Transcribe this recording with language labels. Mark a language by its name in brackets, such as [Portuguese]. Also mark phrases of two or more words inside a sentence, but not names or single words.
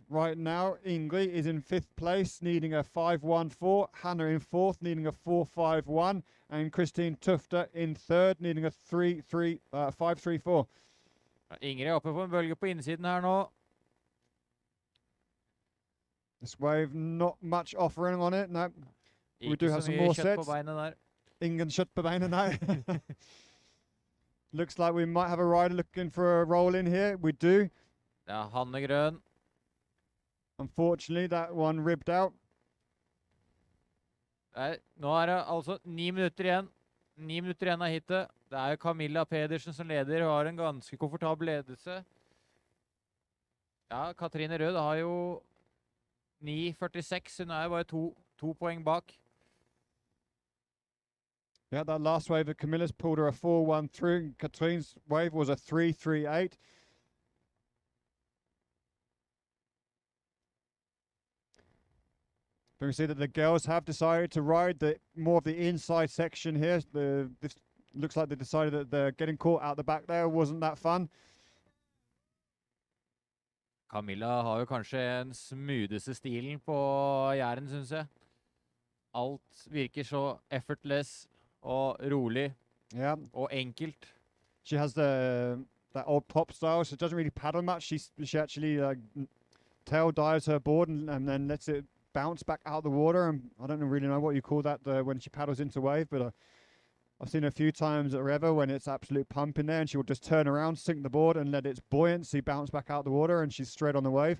[English] Right now, Ingrid is in 5th place, needing a 5-1-4. Hannah in 4th, needing a 4-5-1. And Christine Tufte in 3rd, needing a 5-3-4. [Norwegian] Ingrid oppe på en bølge på innsiden her nå. [English] This wave, not much offering on it. No. We do [Norwegian] Ikke [English] have [Norwegian] så [English] some [Norwegian] mye [English] more [Norwegian] kjøtt på [English] sets. [Norwegian] beinet der. Ingen kjøtt på beinet, [English] no. Looks like we might have a rider looking for a roll in here. We do. [Norwegian] Ja, Hanne Grøn. [English] Unfortunately, that one ribbed out. [Norwegian] Nei, nå er det altså 9 minutter igjen. 9 minutter igjen av hitet. Det er jo Camilla Pedersen som leder og har en ganske komfortabel ledelse. Ja, Katrine Rød har jo 9,46. Hun er jo bare to poeng bak. [English] Yeah, that last wave of Camilla's pulled her a 4-1-3. Katrine's wave was a 3-3-8. But you can see that the girls have decided to ride more of the inside section here. This looks like they decided that they're getting caught out the back there wasn't that fun. [Norwegian] Camilla har jo kanskje den smootheste stilen på Jæren, synes jeg. Alt virker så effortless og rolig og enkelt. [English] She has that old pop style. She doesn't really paddle much. She actually tail dives her board and then lets it bounce back out the water. And I don't really know what you call that when she paddles into wave, but I've seen a few times at River when it's absolute pumping there and she will just turn around, sink the board and let its buoyancy bounce back out the water and she's straight on the wave.